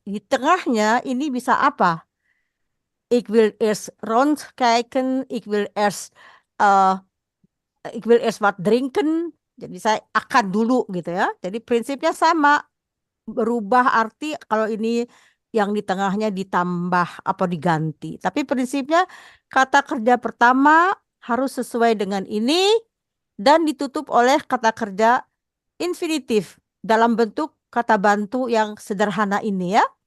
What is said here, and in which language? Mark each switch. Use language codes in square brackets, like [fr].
[id] Di tengahnya ini bisa apa? [nl] Ik wil eerst rondkijken. Eh, Ik wil eerst wat drinken. [id] Jadi saya akan dulu gitu ya. Jadi prinsipnya sama. Berubah arti kalau ini yang di tengahnya ditambah apa diganti. Tapi prinsipnya kata kerja pertama harus sesuai dengan ini dan ditutup oleh kata kerja infinitif dalam bentuk kata bantu yang sederhana ini ya.